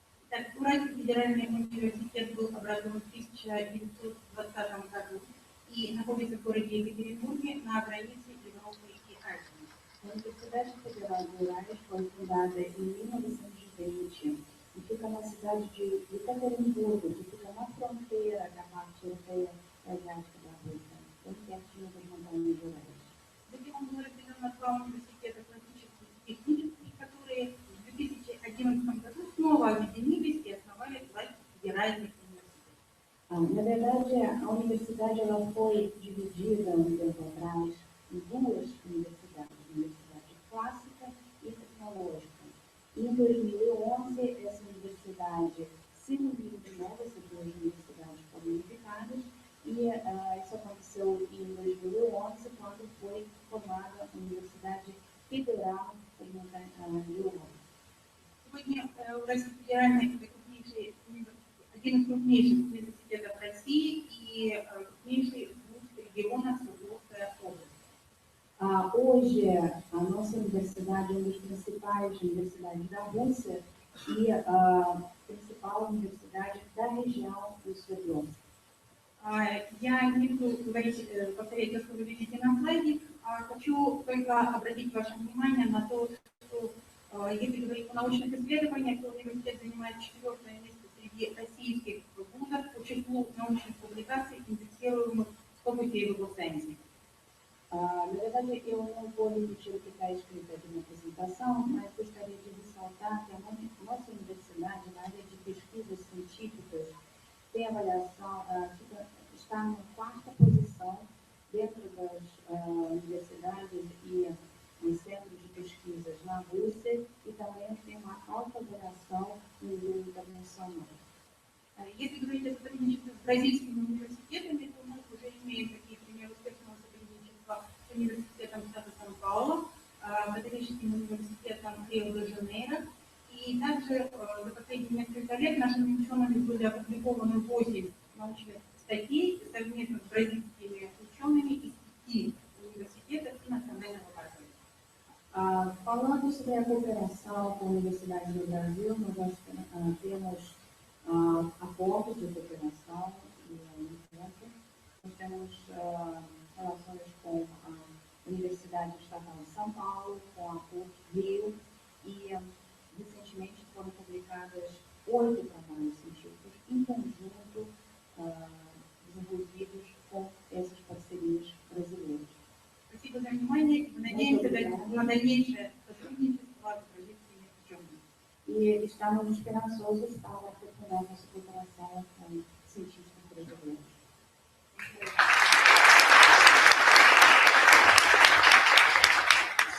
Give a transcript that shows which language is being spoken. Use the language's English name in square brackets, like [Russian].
[Russian] Так, Уральский федеральный университет был образован в 1920 году и находится в городе Екатеринбурге на границе Европы и Азии. [Portuguese] A Universidade Federal do Urais foi fundada em 1920 e fica na cidade de Ekaterinburgo, que fica na fronteira da parte europeia e asiática da Rússia, bem pertinho das montanhas do Urais. [Russian] Затем он был разделен на 2 университета классических и технических, которые в 2011 году снова объединились и основали 2 федеральных университета. [Portuguese] Na verdade, a universidade ela foi dividida um tempo atrás em 2 universidades, universidade clássica e tecnológica. Em 2011, essa universidade 129 setores de universidades foram unificadas e isso aconteceu em 2011, quando foi formada a Universidade [Russian] Федерал Региона. Сегодня Уральский федеральный это один из крупнейших университетов России и крупнейший вуз региона Свердловская область. [Portuguese] Hoje, a nossa universidade é uma das principais universidades da Rússia e a principal universidade da região do Свердловск. [Russian] Я не буду говорить, повторять то, что вы видите на слайде, хочу только обратить ваше внимание на то, что если говорить о научных исследованиях, то университет занимает 4-е место среди российских вузов по числу научных публикаций, индексируемых в фокусе Web of Science. [Portuguese] Na verdade, eu não vou repetir o que está escrito aqui na apresentação, mas gostaria de ressaltar que a nossa universidade, na área de pesquisas científicas, tem avaliação, está na 4ª posição dentro das universidades e nos centros de pesquisas na Rússia e também tem uma alta avaliação no nível internacional. [Russian] Если говорить о сотрудничестве с бразильскими университетами, то мы уже имеем такие примеры успешного сотрудничества с университетом штата Сан-Паулу, католическим университетом Рио-де-Жанейро. И также за последние несколько лет нашими учеными были опубликованы 8 научных статей совместно с бразильскими учеными из 5 университетов и национального парка. [Portuguese] Falando sobre a cooperação com universidades no Brasil, nós temos acordos de cooperação e nós temos relações com a Universidade Estatal de São Paulo, com a PUC Rio e recentemente foram publicadas 8 trabalhos científicos em conjunto desenvolvidos com essas parcerias brasileiras. [Russian] Спасибо за внимание. Надеемся на дальнейшее сотрудничество с бразильскими учеными. [Portuguese] E estamos esperançosos para aprofundar nossa cooperação com cientistas brasileiros.